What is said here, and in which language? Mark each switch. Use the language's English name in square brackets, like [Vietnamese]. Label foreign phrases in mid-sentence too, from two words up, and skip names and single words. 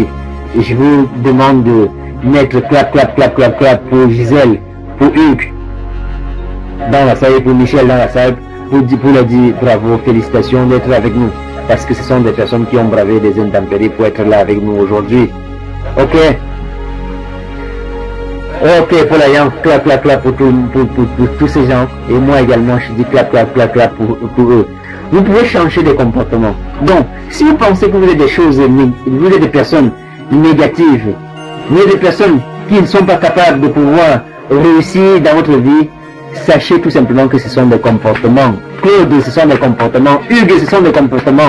[French] Et je vous demande de mettre clap, clap, clap, clap, clap pour Gisèle, pour Hugues, dans la salle, pour Michel dans la salle, pour leur dire bravo, félicitations d'être avec nous. Parce que ce sont des personnes qui ont bravé des intempéries pour être là avec nous aujourd'hui. Ok? Ok, pour la Yang, clap, clap, clap pour tous ces gens. Et moi également, je dis clap, clap, clap, clap pour eux. Vous pouvez changer de comportement. Donc, si vous pensez que vous êtes vous êtes des personnes négatives, vous êtes des personnes qui ne sont pas capables de pouvoir réussir dans votre vie, sachez tout simplement que ce sont des comportements. Claude, ce sont des comportements. Hugues, ce sont des comportements.